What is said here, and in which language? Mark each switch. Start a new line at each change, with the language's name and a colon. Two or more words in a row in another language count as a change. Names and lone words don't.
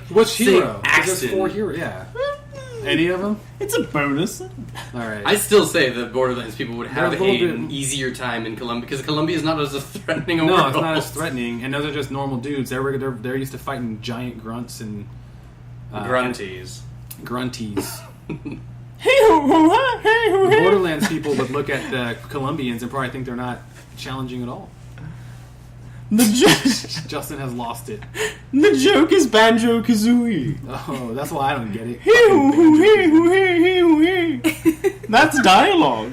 English: Which say, hero? 'Cause Axton, There's 4 heroes. Yeah. Any of them? It's a bonus. All right. I still say the Borderlands people would have They're a little an bit- easier time in Columbia because Columbia is not as a threatening a world. No, it's not as threatening, and those are just normal dudes. They're used to fighting giant grunts and Grunties. grunties. Hey-ho-ho-ha, hey-ho-hey. Borderlands people would look at the Colombians and probably think they're not challenging at all. Justin has lost it. The joke is Banjo Kazooie. Oh, that's why I don't get it. That's dialogue.